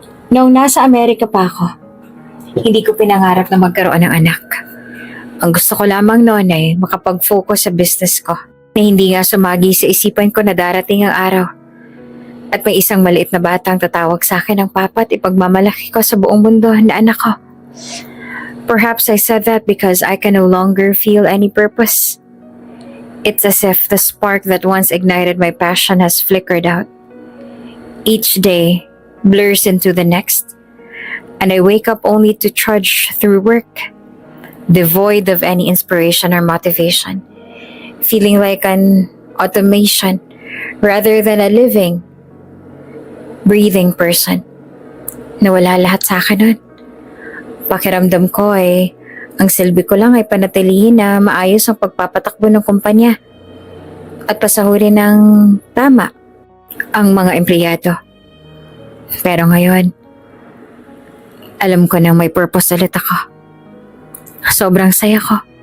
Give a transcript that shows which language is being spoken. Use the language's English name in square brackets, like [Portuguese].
[Filipino] Noong nasa Amerika pa ako, hindi ko pinangarap na magkaroon ng anak. Ang gusto ko lamang noon ay makapag-focus sa business ko na hindi nga sumagi sa isipan ko na darating ang araw at may isang maliit na batang tatawag sa akin ng papa at ipagmamalaki ko sa buong mundo na anak ko. [English] Perhaps I said that because I can no longer feel any purpose. It's as if the spark that once ignited my passion has flickered out. Each day blurs into the next, and I wake up only to trudge through work, devoid of any inspiration or motivation, feeling like an automation rather than a living, breathing person. [Filipino] Nawala lahat sa akin nun. Pakiramdam ko ay ang silbi ko lang ay panatilihin na maayos ang pagpapatakbo ng kumpanya at pasahurin ng tama ang mga empleyado. Pero ngayon, alam ko nang may purpose ulit ako. Sobrang saya ko.